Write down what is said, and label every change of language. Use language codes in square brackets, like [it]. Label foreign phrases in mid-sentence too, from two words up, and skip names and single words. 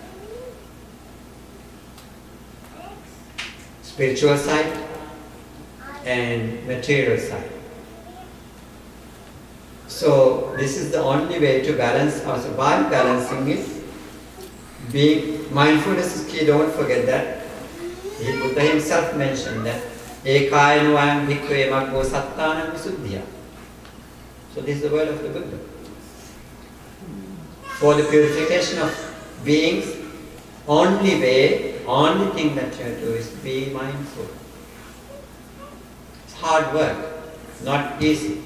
[en] Spiritual side and material side. So this is the only way to balance ourselves. By balancing it, being mindfulness is key, don't forget that. The Buddha himself mentioned that [pi] Ekayanu ayam bhikkhave maggo sattanam visuddhya. [en] So this is the word of the Buddha. For the purification of beings, only thing that you have to do is be mindful. It's hard work, not easy.